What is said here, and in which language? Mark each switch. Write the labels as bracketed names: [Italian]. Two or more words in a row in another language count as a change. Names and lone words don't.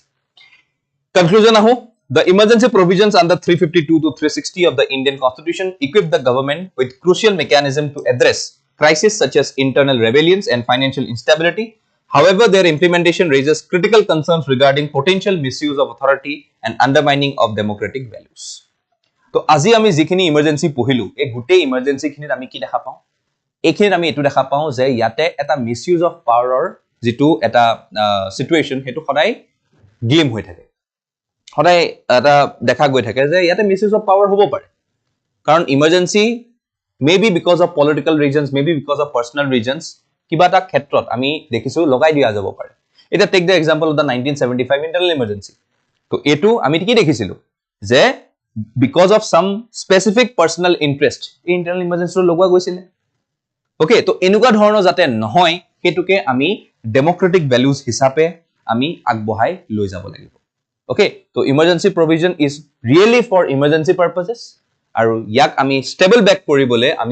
[Assamese] Conclusion aho. [English] The emergency provisions under 352 to 360 of the Indian Constitution equip the government with crucial mechanism to address crises such as internal rebellions and financial instability. However, their implementation raises critical concerns regarding potential misuse of authority and undermining of democratic values. So, [Assamese] আজি আমি যিখিনি emergency পঢ়িলো এই গুটে emergency খিনিত আমি কি দেখা পাও এইখিনিত আমি এটো দেখা পাও যে ইয়াতে এটা [English] misuse of power [Assamese] যেটো এটা situation হেতু সদায় গেম হৈ থাকে সদায় এটা দেখা গৈ থাকে যে ইয়াতে [English] misuse of power [Assamese] হ'ব পাৰে কাৰণ [English] emergency maybe because of political reasons, maybe because of personal reasons, [Assamese] কিবা তা ক্ষেত্ৰত আমি দেখিছো লগাই দিয়া যাব পাৰে. [English] Eta take the example of the 1975 internal emergency. [Assamese] তো এইটো আমি কি দেখিছিলো যে [English] because of some specific personal interest internal emergency [Assamese] লগোৱা গৈছিলে okay তো এনেকুৱা ধৰণৰ যাতে নহয় হেতুকে আমি [English] democratic values [Assamese] হিচাপে আমি আগবঢ়াই লৈ যাব লাগিব okay তো [English] emergency provision is really for emergency purposes [Assamese] আৰু ইয়াক আমি [English] stable back [Assamese] কৰিবলে আমি